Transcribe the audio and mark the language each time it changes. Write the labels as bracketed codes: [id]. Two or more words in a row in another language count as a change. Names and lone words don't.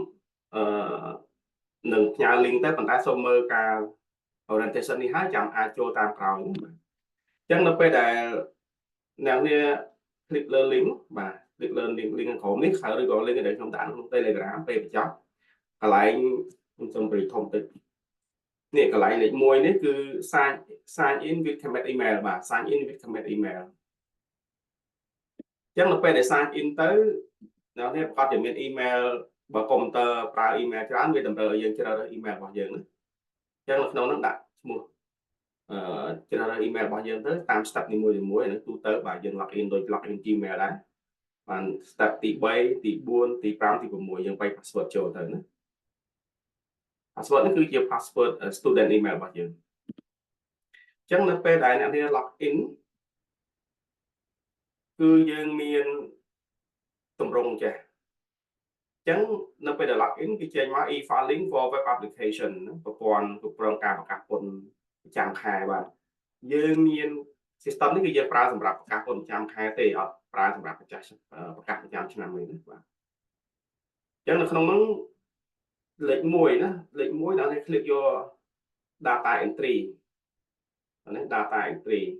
[km] នឹងផ្ញើ link ទៅប៉ុន្តែសូមមើលការ orientation នេះហើយចាំអាចចូលតាមក្រោយអញ្ចឹងនៅពេលដែលអ្នកនេះ click លើ link បាទ click លើ link ខាងក្រោមនេះហើយឬក៏ link ដែលខ្ញុំដាក់ក្នុង Telegram ពេលបញ្ចប់កន្លែងខ្ញុំសូមប្រិយធំតិចនេះកន្លែងលេខ1នេះគឺ [en] sign in with KMS email [km] បាទ [en] sign in with KMS email [km] អញ្ចឹងនៅពេលដែល [en] sign in [km] ទៅអ្នកនេះប្រកាសជាមាន email បើកុំព្យូទ័រប្រើ email ច្រើនវាតម្រូវឲ្យយើងជ្រើសរើស email របស់យើងណាអញ្ចឹងនៅក្នុងនោះដាក់ឈ្មោះជ្រើសរើស email របស់យើងទៅតាម step នីមួយៗហ្នឹងទូទៅបាទយើង [en] log in [km] ដូច [en] log in Gmail [km] ដែរបាន step ទី3ទី4ទី5ទី6យើងបែក password ចូលទៅណា password នេះគឺជា [en] password student email [km] របស់យើងអញ្ចឹងនៅពេលដែលអ្នកនេះ [en] log in [km] គឺយើងមានតម្រងចេះអញ្ចឹងនៅពេលដែល [en] log in [km] គេចេញមក [en] e-filing for web application [km] ប្រព័ន្ធគ្រប់គ្រងការប្រកាសពន្ធប្រចាំខែបាទយើងមាន system នេះគឺយើងប្រើសម្រាប់ប្រកាសពន្ធប្រចាំខែទេអត់ប្រើសម្រាប់ប្រកាសប្រចាំឆ្នាំទេណាបាទអញ្ចឹងនៅក្នុងនោះលេខ1ណាលេខ1ដល់នេះ click យក [en] data entry [km] នេះ [en] data entry